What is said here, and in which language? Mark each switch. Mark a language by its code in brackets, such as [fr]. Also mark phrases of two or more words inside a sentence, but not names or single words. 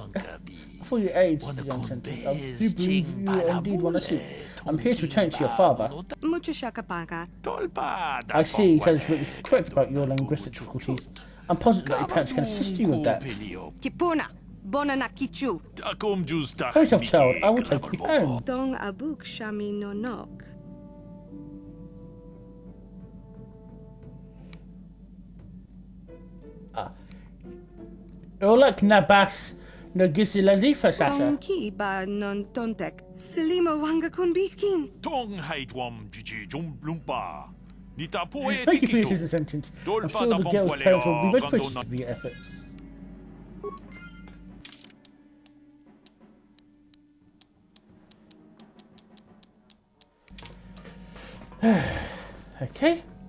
[en] For your age, young Sentient. I do believe you indeed want to see. I'm here to return to your father. Mucho shakapaka. I see, so it's correct about your linguistic difficulties. I'm positive that your parents can assist you with that. Tipuna. Bona na kichu. Hurry yourself, child. I will take you home. Dong abuk shami no nok. Olak Nabas no Gizilazifa Sasa. Dong ki ba non tontek. Selima wanga kun bikin. Thank you for your assistance, Sentient. I'm sure the girl's parents will be very appreciative of your efforts. Okay.